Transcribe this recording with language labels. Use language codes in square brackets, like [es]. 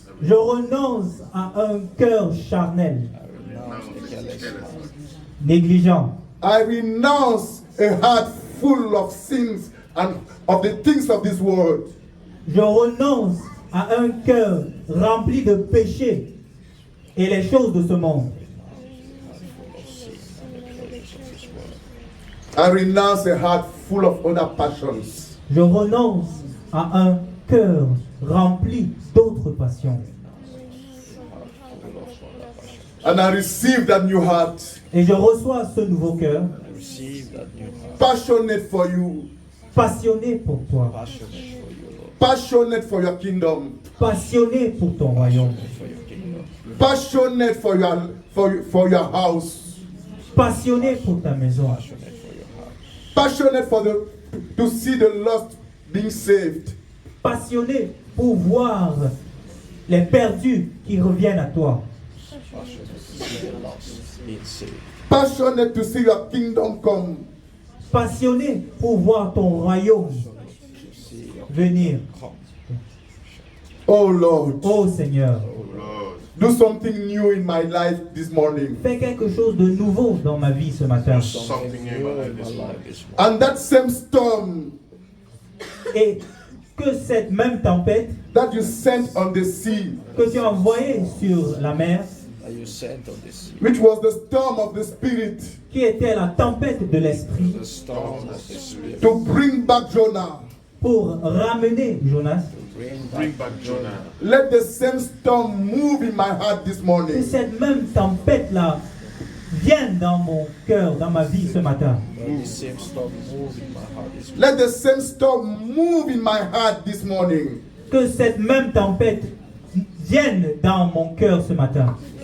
[fr] Je renonce à un cœur charnel, négligent. [en] I renounce a heart full of sins and of the things of this world. [fr] Je renonce à un cœur rempli de péchés et les choses de ce monde. [en] I renounce a heart full of other passions. [fr] Je renonce à un cœur rempli d'autres passions. [en] And I receive that new heart, [fr] Et je reçois ce nouveau cœur, [en] passionate for you, [fr] passionné pour toi, [en] passionate for your kingdom, [fr] passionné pour ton royaume, [en] passionate for your house, [fr] passionné pour ta maison, [en] passionate to see the lost being saved, [fr] passionné pour voir les perdus qui reviennent à toi, [en] passionate to see your kingdom come. [fr] passionné pour voir ton royaume venir. [en] Oh Lord, [fr] Oh Seigneur, [en] do something new in my life this morning. [fr] fais quelque chose de nouveau dans ma vie ce matin. [en] And that same storm [fr] Et que cette même tempête [en] that you sent on the sea, [fr] que tu as envoyée sur la mer, [en] which was the storm of the Spirit, [fr] qui était la tempête de l'esprit, [en] to bring back Jonah, [fr] pour ramener Jonas, [en] let the same storm move in my heart this [fr] que [en] morning. [fr] cette même tempête-là vienne dans mon cœur, dans ma vie ce matin. [en] Let the same storm move in my heart this morning. [fr] Que cette même tempête vienne dans mon cœur ce matin.